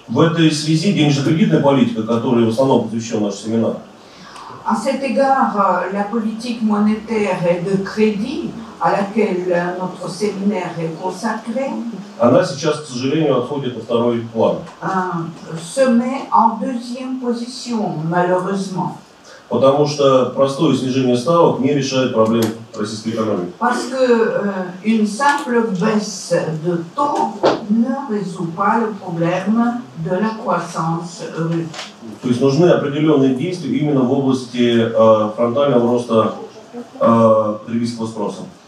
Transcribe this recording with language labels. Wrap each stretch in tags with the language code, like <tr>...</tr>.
<ru>В этой связи денежно-кредитная политика, которой в основном посвящен наш семинар,</ru> <fr>À cet égard, la politique monétaire et de crédit à laquelle notre séminaire est consacré,</fr> <ru>она сейчас, к сожалению, отходит на второй план.</ru> <fr>Se met en deuxième position, malheureusement.</fr> <ru>Потому что простое снижение ставок не решает проблем российской экономики.</ru> <fr>Parce que une simple baisse de taux ne résout pas le problème de la croissance russe.</fr> <ru>То есть нужны определенные действия именно в области фронтального роста потребительского спроса.</ru>